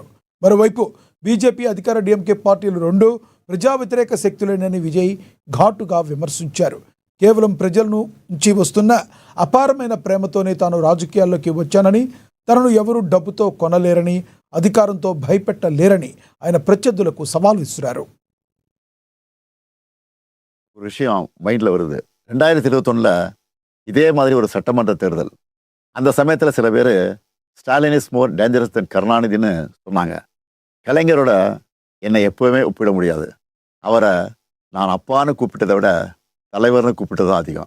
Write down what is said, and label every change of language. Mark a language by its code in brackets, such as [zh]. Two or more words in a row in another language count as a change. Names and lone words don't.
[te] మరోవైపు బీజేపీ, అధికార డిఎంకే పార్టీలు రెండూ ప్రజా వ్యతిరేక శక్తులేనని విజయ్ ఘాటుగా విమర్శించారు. కేవలం ప్రజల నుంచి వస్తున్న అపారమైన ప్రేమతోనే తాను రాజకీయాల్లోకి వచ్చానని, తనను ఎవరూ డబ్బుతో కొనలేరని, అధికారంతో భయపెట్టలేరని ఆయన ప్రత్యర్థులకు సవాల్ విసిరారు. [ta] ஒரு விஷயம் மைண்டில் வருது. 2021 இதே மாதிரி ஒரு சட்டமன்ற தேர்தல். அந்த சமயத்தில் சில பேர் [en] Stalin is more dangerous than [ta] கருணாநிதினு சொன்னாங்க. கலைஞரோட என்னை எப்போவுமே ஒப்பிட முடியாது. அவரை நான் அப்பான்னு கூப்பிட்டதை விட தலைவர்னு கூப்பிட்டது தான் அதிகம்.